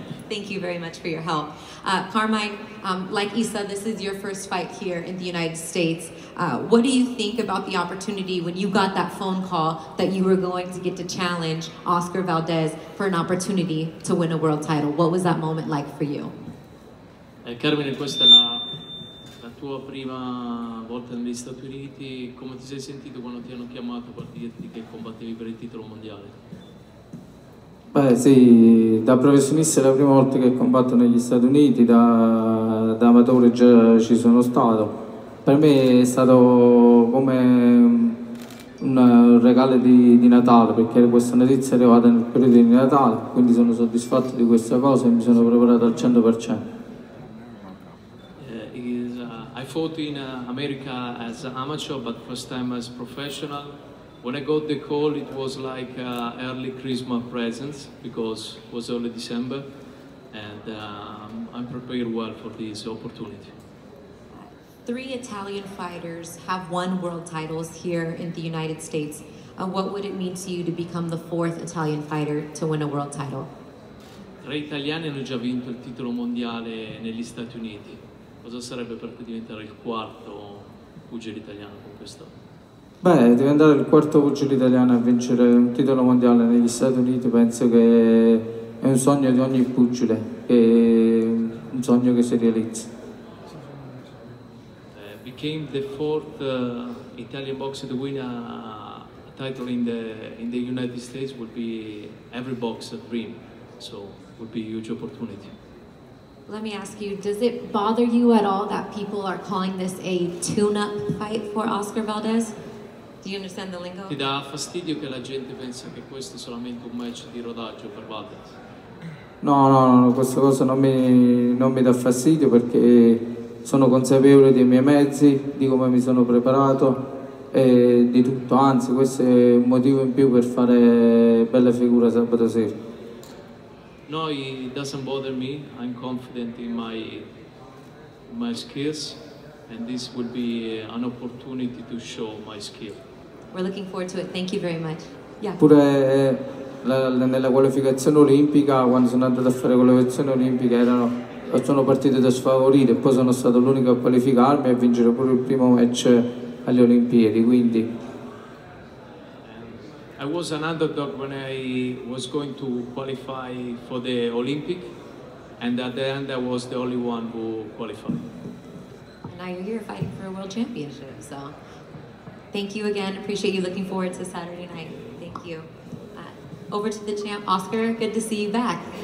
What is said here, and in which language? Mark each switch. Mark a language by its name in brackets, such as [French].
[English] Thank you very much for your help. Carmine, like Isa, this is your first fight here in the United States. What do you think about the opportunity when you got that phone call that you were going to get to challenge Oscar Valdez for an opportunity to win a world title? What was that moment like for you? [Italian] Carmine, questa è la tua prima volta negli Stati Uniti. Come ti sei sentito quando ti hanno chiamato per dirti che combattevi per il titolo mondiale? Beh sì, da professionista è la prima volta che combatto negli Stati Uniti, da amatore già ci sono stato. Per me è stato come un regalo di Natale, perché questa notizia è arrivata nel periodo di Natale, quindi sono soddisfatto di questa cosa e mi sono preparato al 100%. [English] I fought in America as an amateur, but first time as professional. When I got the call, it was like early Christmas presents because it was early December, and I'm prepared well for this opportunity. 3 Italian fighters have won world titles here in the United States. What would it mean to you to become the 4th Italian fighter to win a world title? [Italian] 3 italiani hanno già vinto il titolo mondiale negli Stati Uniti. Cosa sarebbe per te diventare il 4º pugile italiano con questo? Beh, diventare il 4º pugile italiano a vincere un titolo mondiale negli Stati Uniti penso che è un sogno di ogni pugile, è un sogno che si realizza. Became the 4th Italian boxer to win a title in the United States would be every boxer's dream, so would be a huge opportunity. [English] Let me ask you, does it bother you at all that people are calling this a tune-up fight for Oscar Valdez? Do you understand the lingo? [Italian] Ti dà fastidio che la gente pensa che questo è solamente un match di rodaggio per Valdez? No, questa cosa non mi dà fastidio perché sono consapevole dei miei mezzi, di come mi sono preparato e di tutto, anzi questo è un motivo in più per fare bella figura sabato sera. [English] No, it doesn't bother me. I'm confident in my skills, and this will be an opportunity to show my skill. We're looking forward to it. Thank you very much. Yeah. [Italian] Pure nella qualificazione olimpica, quando sono andato a fare qualificazione olimpica, sono partito da sfavorito e poi sono stato l'unico a qualificarmi e a vincere pure il primo match alle Olimpiadi, quindi. [English] I was an underdog when I was going to qualify for the Olympic, and at the end I was the only one who qualified. And now you're here fighting for a world championship, so thank you again. Appreciate you. Looking forward to Saturday night. Thank you. Over to the champ, Oscar. Good to see you back.